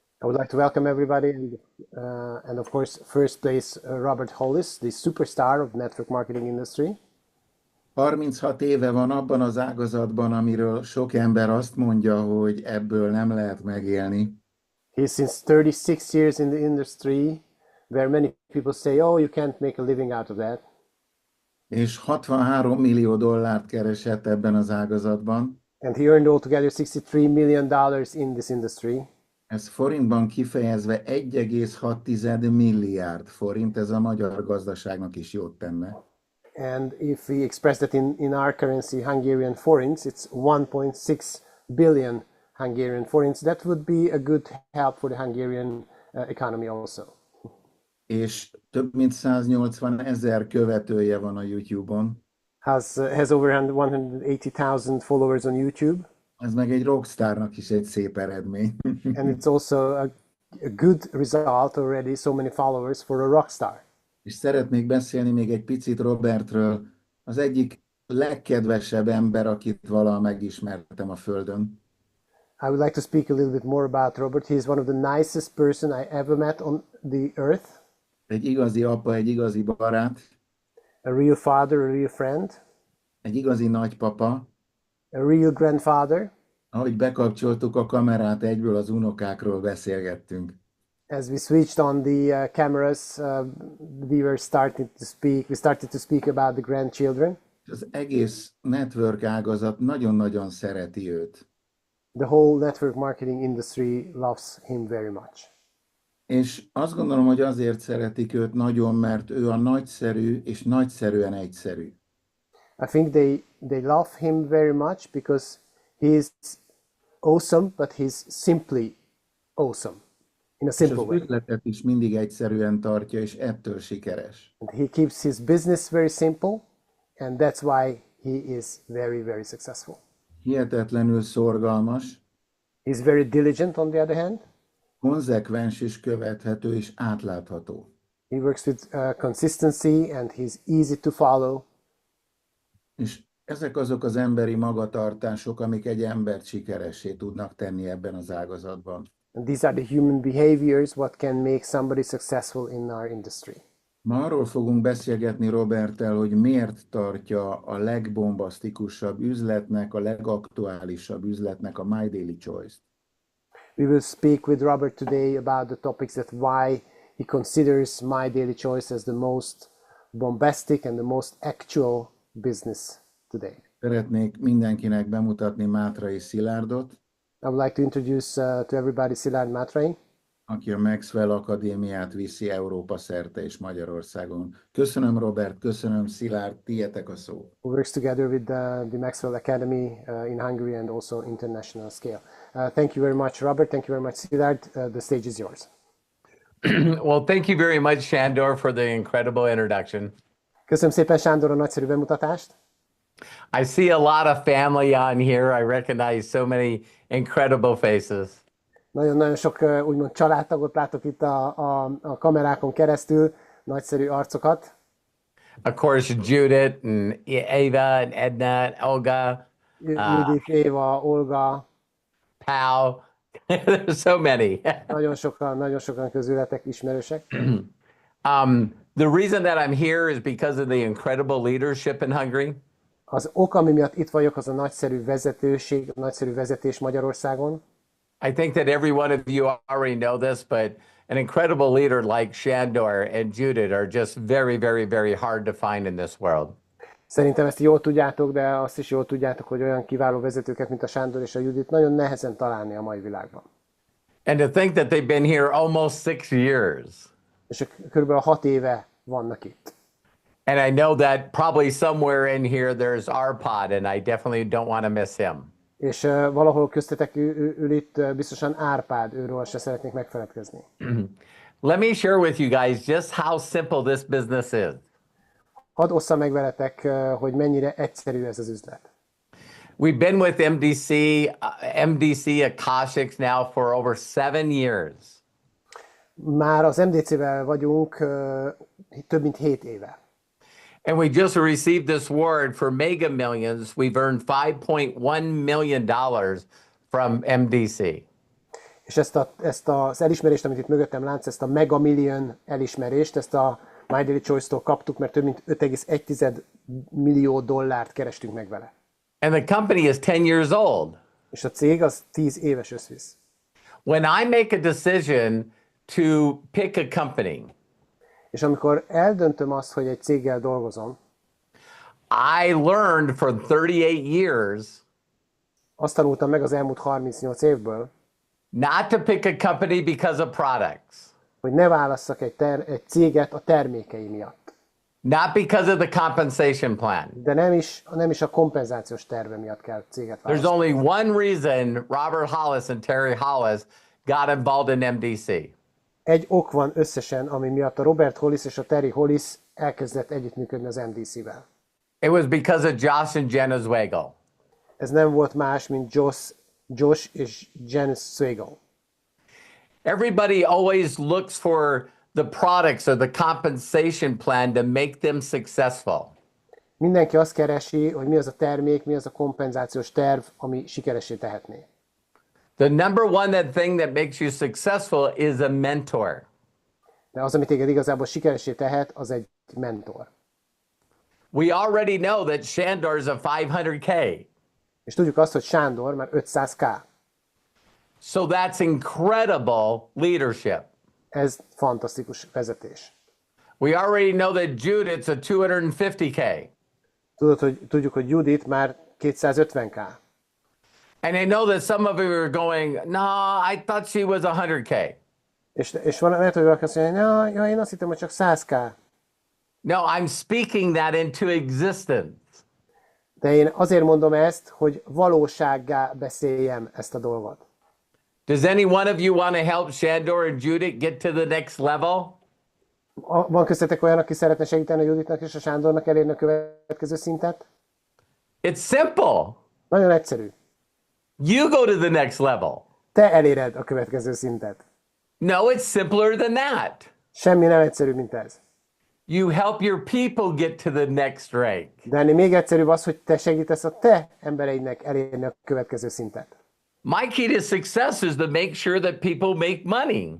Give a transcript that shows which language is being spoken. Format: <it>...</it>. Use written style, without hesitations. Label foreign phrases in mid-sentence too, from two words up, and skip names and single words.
<en>I would like to welcome everybody, and of course, first place Robert Hollis, the superstar of network marketing industry.</en> <hu>36 éve van abban az ágazatban, amiről sok ember azt mondja, hogy ebből nem lehet megélni.</hu> <en>He's since 36 years in the industry, where many people say, "Oh, you can't make a living out of that."</en> <hu>És 63 millió dollárt keresett ebben az ágazatban.</hu> <en>And he earned altogether $63 million in this industry.</en> <hu>Ez forintban kifejezve 1,6 milliárd forint, ez a magyar gazdaságnak is jót tenne.</hu> <en>And if we express that in our currency, Hungarian forints, it's 1.6 billion Hungarian forints. That would be a good help for the Hungarian economy also.</en> <hu>És több mint 180 000 követője van a YouTube-on.</hu> <en>Has over 180,000 followers on YouTube.</en> <hu>Ez meg egy rockstárnak is egy szép eredmény.</hu> <en>And it's also a good result already, so many followers for a rock star.</en> <hu>És szeretnék beszélni még egy picit Robertről, az egyik legkedvesebb ember, akit valaha megismertem a Földön.</hu> <en>I would like to speak a little bit more about Robert. He is one of the nicest person I ever met on the earth.</en> <hu>Egy igazi apa, egy igazi barát.</hu> <en>A real father, a real friend.</en> <hu>Egy igazi nagypapa.</hu> <en>A real grandfather.</en> <hu>Ahogy bekapcsoltuk a kamerát, egyből az unokákról beszélgettünk.</hu> <en>As we switched on the cameras, we started to speak about the grandchildren.</en> <hu>Az egész network ágazat nagyon-nagyon szereti őt.</hu> <en>The whole network marketing industry loves him very much.</en> <hu>És azt gondolom, hogy azért szeretik őt nagyon, mert ő a nagyszerű és nagyszerűen egyszerű.</hu> <en>I think they love him very much because he's awesome, but he's simply awesome. In a simple way.</en> <hu>És az üzletet is mindig egyszerűen tartja, és ettől sikeres.</hu> <en>And he keeps his business very simple, and that's why he is very, very successful.</en> <hu>Hihetetlenül szorgalmas.</hu> <en>He's very diligent on the other hand.</en> <hu>Konzekvens és követhető és átlátható.</hu> <en>He works with consistency and he's easy to follow.</en> <hu>És ezek azok az emberi magatartások, amik egy embert sikeressé tudnak tenni ebben az ágazatban.</hu> <en>And these are the human behaviors what can make somebody successful in our industry.</en> <hu>Ma arról fogunk beszélgetni Roberttel, hogy miért tartja a legbombasztikusabb üzletnek, a legaktuálisabb üzletnek a My Daily Choice-t.</hu> <en>We will speak with Robert today about the topics that why he considers My Daily Choice as the most bombastic and the most actual business today.</en> <hu>Szeretnék mindenkinek bemutatni Mátrai Szilárdot.</hu> <en>I would like to introduce to everybody Szilárd Mátrai,</en> <hu>aki a Maxwell Akadémiát viszi Európa szerte és Magyarországon. Köszönöm Robert, köszönöm Szilárd, tietek a szó.</hu> <en>Who works together with the Maxwell Academy in Hungary and also international scale. Thank you very much, Robert. Thank you very much, Szilárd. The stage is yours. Well, thank you very much, Sándor, for the incredible introduction.</en> <hu>Köszönöm szépen, Sándor, a nagyszerű bemutatást.</hu> <en>I see a lot of family on here. I recognize so many incredible faces.</en> <hu>Nagyon-nagyon sok úgymond családtagot látok itt a kamerákon keresztül, nagyszerű arcokat.</hu> <en>Of course, Judith and Ava and Edna and Olga.</en> <hu>Judith, Éva, Olga.</hu> <en>Pal. There's so many.</en> <hu>nagyon sokan közületek ismerősek.</hu> <en>The reason that I'm here is because of the incredible leadership in Hungary.</en> <hu>Az ok, ami miatt itt vagyok, az a nagyszerű vezetőség, a nagyszerű vezetés Magyarországon.</hu> <en>I think that every one of you already know this, but an incredible leader like Sándor and Judith are just very, very, very hard to find in this world.</en> <hu>Szerintem ezt jól tudjátok, de azt is jól tudjátok, hogy olyan kiváló vezetőket, mint a Sándor és a Judit nagyon nehezen találni a mai világban.</hu> <en>And to think that they've been here almost 6 years.</en> <hu>És körülbelül 6 éve vannak itt.</hu> <en>And I know that probably somewhere in here there's Arpad, and I definitely don't want to miss him.</en> <hu>És valahol köztetek ül itt biztosan Árpád, őről se szeretnék megfeledkezni.</hu> <en>Let me share with you guys just how simple this business is.</en> <hu>Hadd osszam meg veletek, hogy mennyire egyszerű ez az üzlet.</hu> <en>We've been with MDC Akashics now for over 7 years.</en> <hu>Már az MDC-vel vagyunk több mint 7 éve.</hu> <en>And we just received this award for Mega Millions. We've earned $5.1 million from MDC.</en> <hu>És ezt az elismerést, amit itt mögöttem látsz, ezt a Mega Million elismerést, ezt a My Daily Choice-tól kaptuk, mert több mint 5,1 millió dollárt kerestünk meg vele.</hu> <en>And the company is 10 years old.</en> <hu>És a cég az 10 éves összvisz.</hu> <en>When I make a decision to pick a company,</en> <hu>És amikor eldöntöm azt, hogy egy céggel dolgozom,</hu> <en>I learned for 38 years</en> <hu>azt tanultam meg az elmúlt 38 évből,</hu> <en>not to pick a company because of products,</en> <hu>hogy ne válasszak egy céget a termékei miatt.</hu> <en>not because of the compensation plan.</en> <hu>De nem is a kompenzációs terve miatt kell céget</hu> <en>There's</en> <hu>választani.</hu> <en>only one reason Robert Hollis and Terry Hollis got involved in MDC.</en> <hu>Egy ok van összesen, ami miatt a Robert Hollis és a Terry Hollis elkezdett együttműködni az MDC-vel.</hu> <en>It was because of Josh and Jenna Zweigel.</en> <hu>Ez nem volt más, mint Josh és Jen Swagel.</hu> <en>Everybody always looks for the products or the compensation plan to make them successful.</en> <hu>Mindenki azt keresi, hogy mi az a termék, mi az a kompenzációs terv, ami sikeresé tehetné.</hu> <en>The number one thing that makes you successful is a mentor.</en> <hu>De az, amit téged igazából sikeresé tehet, az egy mentor.</hu> <en>We already know that Shandor is a 500K.</en> <hu>És tudjuk azt, hogy Sándor már 500K.</hu> <en>So that's incredible leadership.</en> <hu>Ez fantasztikus vezetés.</hu> <en>We already know that Judith's a 250K.</en> <hu>Tudjuk, hogy Judith már 250K.</hu> <en>And I know that some of you are going, no, I thought she was 100K.</en> <hu>És lehet, hogy valaki azt mondja, ja, én azt hittem, hogy csak 100K.</hu> <en>No, I'm speaking that into existence.</en> <hu>De én azért mondom ezt, hogy valósággá beszéljem ezt a dolgot.</hu> <en>Does any one of you want to help Shandor and Judith get to the next level?</en> <hu>Van köztetek olyan, aki szeretne segíteni a Juditnak és a Sándornak elérni a következő szintet?</hu> <en>It's simple.</en> <hu>Nagyon egyszerű.</hu> <en>You go to the next level.</en> <hu>Te eléred a következő szintet.</hu> <en>No, it's simpler than that.</en> <hu>Semmi nem egyszerű, mint ez.</hu> <en>You help your people get to the next rank.</en> <hu>De ennél még egyszerűbb az, hogy te segítesz a te embereidnek elérni a következő szintet.</hu> <en>My key to success is to make sure that people make money.</en>